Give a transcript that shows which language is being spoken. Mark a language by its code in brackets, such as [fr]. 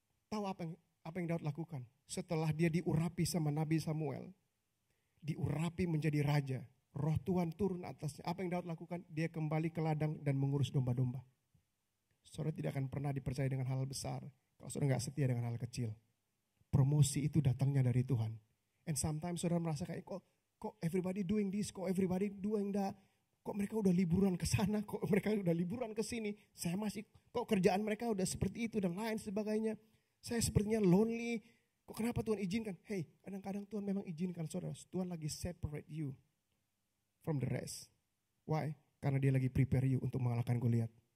[id] Tahu apa yang Daud lakukan? Setelah dia diurapi sama Nabi Samuel, diurapi menjadi raja, Roh Tuhan turun atasnya. Apa yang Daud lakukan? Dia kembali ke ladang dan mengurus domba-domba. Saudara tidak akan pernah dipercaya dengan hal besar kalau saudara nggak setia dengan hal kecil. Promosi itu datangnya dari Tuhan. [en] And sometimes [id] saudara merasa kayak kok [en] everybody doing this, [id] kok [en] everybody doing that. [id] Kok mereka udah liburan ke sana, kok mereka udah liburan ke sini. Saya masih, kok kerjaan mereka udah seperti itu dan lain sebagainya. Saya sepertinya lonely. Kok kenapa Tuhan izinkan? Hey, kadang-kadang Tuhan memang izinkan saudara. Tuhan lagi [en] separate you from the rest. Why? [id] Karena dia lagi [en] prepare you [id] untuk mengalahkan Goliat.